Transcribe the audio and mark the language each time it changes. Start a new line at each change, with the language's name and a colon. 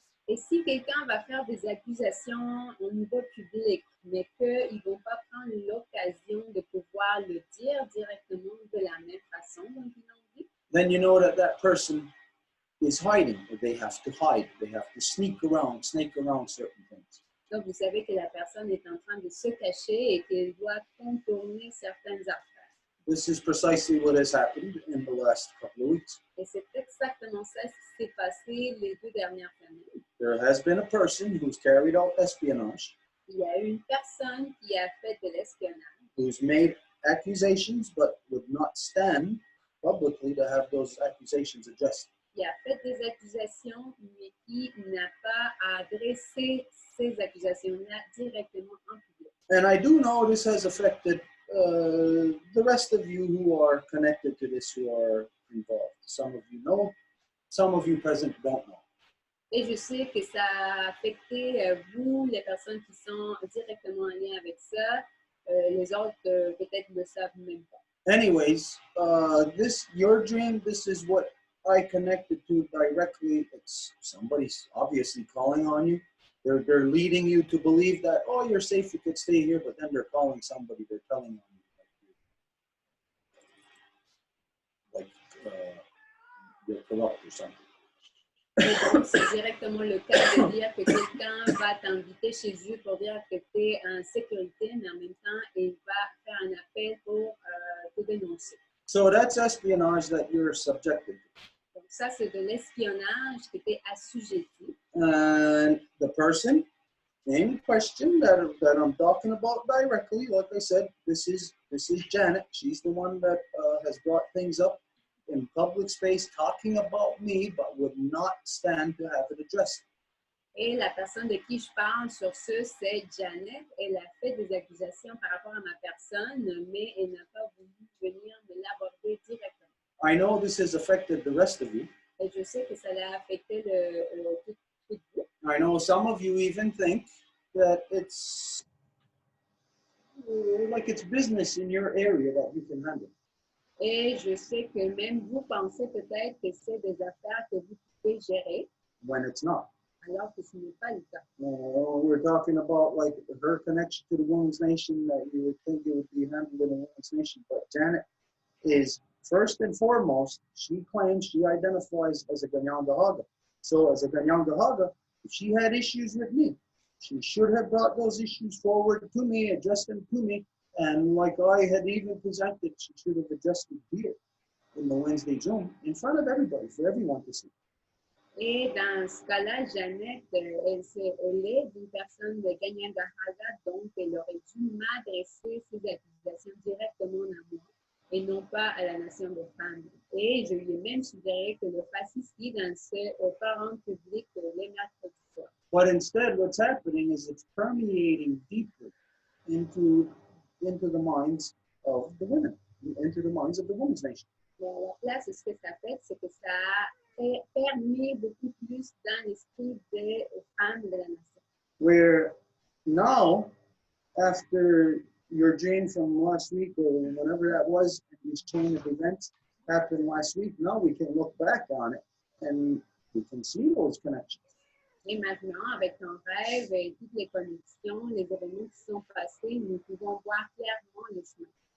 French: Et si quelqu'un va faire des accusations au niveau public, mais qu'ils ne vont pas prendre l'occasion de pouvoir le dire directement de la même façon dont ils l'ont dit,
English: then you know that that person is hiding, or they have to hide. They have to snake around certain things.
French: donc vous savez que la personne est en train de se cacher et qu'elle doit contourner certaines affaires.
English: This is precisely what has happened in the last couple of weeks.
French: Et c'est exactement ça ce qui s'est passé les 2 dernières semaines.
English: There has been a person who's carried out espionage,
French: Il y a une personne qui a fait de l'espionnage,
English: who's made accusations but would not stand publicly to have those accusations addressed.
French: qui a fait des accusations, mais qui n'a pas adressé ces accusations-là directement en public.
English: And I do know this has affected the rest of you who are connected to this, who are involved. Some of you know, some of you present don't know.
French: Et je sais que ça a affecté vous, les personnes qui sont directement en lien avec ça. Les autres, peut-être, ne le savent même pas.
English: Anyways, your dream, this is what I connected to directly. It's somebody's obviously calling on you. They're leading you to believe that, oh, you're safe, you could stay here, but then they're calling somebody, they're telling on you, like you're corrupt or something.
French: Et donc, c'est directement le cas de dire que quelqu'un va t'inviter chez eux pour dire que tu es en sécurité, mais en même temps, il va faire un appel pour te dénoncer.
English: So that's espionage that you're subjected to.
French: Donc, ça, c'est de l'espionnage qui était assujetti.
English: And the person in question that I'm talking about directly, like I said, this is Janet. She's the one that has brought things up in public space, talking about me, but would not stand to have it addressed.
French: Et la personne de qui je parle sur ce, c'est Janet. Elle a fait des accusations par rapport à ma personne, mais elle n'a pas voulu venir me l'aborder directement.
English: I know this has affected the rest of you.
French: Et je sais que ça a affecté tout vous.
English: I know some of you even think that it's like it's business in your area that you can handle.
French: Et je sais que même vous pensez peut-être que c'est des affaires que vous pouvez gérer,
English: When it's not.
French: alors que ce n'est pas le cas.
English: We're talking about like her connection to the Women's Nation, that you would think it would be handled in the Women's Nation, but Janet is first and foremost, she claims she identifies as a Ganyangahaga. So as a Ganyangahaga, if she had issues with me, she should have brought those issues forward to me, addressed them to me, and like I had even presented, she should have addressed it here in the Wednesday Zoom in front of everybody, for everyone to see.
French: Et dans ce cas-là, Jeannette, elle est d'une personne de Ganyangahaga, donc elle aurait dû m'adresser ces accusations directement à moi et non pas à la nation de femmes. Et je lui ai même suggéré que le fasse ici dans ce forum public les mercredis soirs.
English: But instead, what's happening is it's permeating deeply into the minds of the women, into the minds of the Women's Nation.
French: Alors là, ce que ça fait, c'est que ça a permis beaucoup plus dans l'esprit des femmes de la nation.
English: Where now, after your dream from last week or whatever that was, this chain of events happened last week, now we can look back on it and we can see those connections.
French: Et maintenant, avec ton rêve et toutes les connexions, les événements qui sont passés, nous pouvons voir clairement le chemin.